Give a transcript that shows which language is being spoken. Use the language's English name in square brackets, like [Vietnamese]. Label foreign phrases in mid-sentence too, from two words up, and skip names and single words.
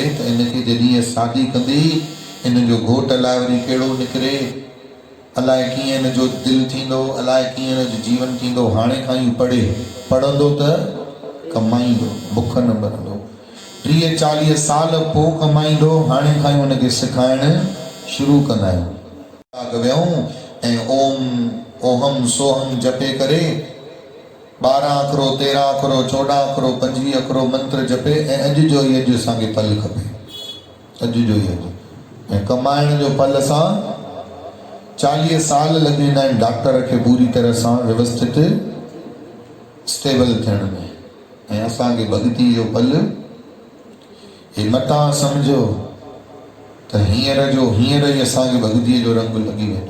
[Sindhi] त इनखे जॾहिं शादी कंदी, इन जो घोट अलाए वरी कहिड़ो निकिरे, अलाए कीअं इन जो दिलि थींदो, अलाए कीअं इन जो जीवन थींदो। हाणे खां ई पढ़े, पढ़ंदो त कमाईंदो, बुख न मरंदो। 30-40 साल पोइ कमाईंदो, हाणे खां ई हुनखे सेखारणु शुरू कंदा आहियूं। वियूं ऐं ओम ओहम सोहम जपे करे 12 अखरो 13 अखरो 14 अखरो 25 अखरो मंत्र जपे ऐं अॼु जो ई अॼु असांखे फल खपे, अॼु जो ई अॼु। ऐं कमाइण जो फल असां 40 साल लॻी वेंदा आहिनि डॉक्टर खे पूरी तरह सां व्यवस्थित स्टेबल थियण में, ऐं असांखे भक्ति जो फल हे मता सम्झो त हींअर ई असांखे भक्तीअ जो रंग लॻी वेंदो।